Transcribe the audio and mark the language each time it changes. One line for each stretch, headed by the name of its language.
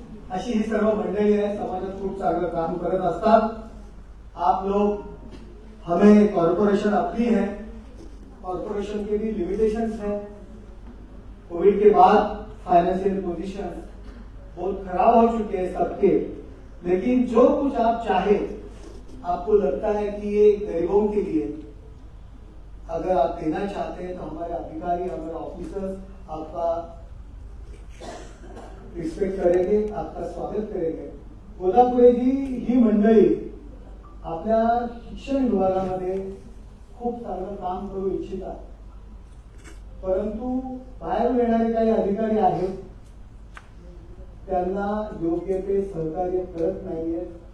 Marathi: अशी ही सर्व मंडळी आहे, समाजात खूप चांगलं काम करत असतात.
Hindi: आप लोग हमें कॉर्पोरेशन अपनी है, कॉर्पोरेशन के भी लिमिटेशंस हैं. कोविड के बाद फाइनेंशियल पोजीशन बहुत खराब हो चुके हैं सबके. लेकिन जो कुछ आप चाहे, आपको लगता है कि ये गरीबों के लिए अगर आप देना चाहते हैं तो हमारे अधिकारी, हमारे ऑफिसर्स आपका रिस्पेक्ट करेंगे, आपका स्वागत करेंगे.
Marathi: कोल्हापुरे जी ही मंडळी आपल्या शिक्षण विभागामध्ये खूप चांगलं काम करू इच्छितात, परंतु बाहेरून येणारे काही अधिकारी आहेत त्यांना योग्य ते सहकार्य करत नाहीये.